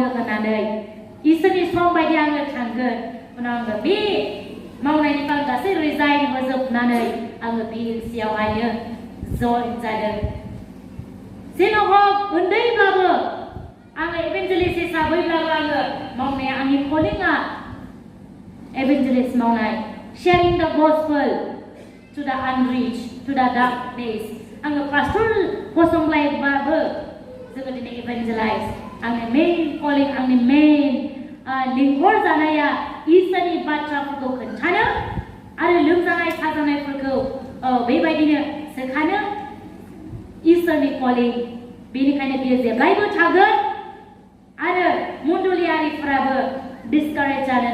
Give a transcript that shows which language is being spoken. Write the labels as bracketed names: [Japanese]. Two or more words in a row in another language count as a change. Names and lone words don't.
[Bodo] होननानै इसोरनि सम बायदि आङो थांगोन उनाव आङो बे मावनायनिफ्राय गासै रिजाइन होजोबनानै आङो BLCआवहायनो जइन जादों जेन' हक उन्दैब्लाबो आङो इभेन्जेलिस्ट हिसाबैब्लाबो आङो मावनाया आंनि कलिंआ इभेन्जेलिस्ट मावनाय [English] sharing the gospel to the unreached to the dark place [Bodo] आङो पास्टर फसंलायबाबो जोङो दिनै इभेन्जेलाइज आंनि [English] main calling [Bodo] आंनि मेइन लिंहर जानाया इसोरनि बाथ्राफोरखौ खोन्थानो आरो लोमजानाय साजानायफोरखौ बेबायदिनो सोखानो इसोरनि कलिं बेनिखायनो बियो जेब्लायबो थागोन आरो मण्डलियारिफोराबो डिसकारेज जानो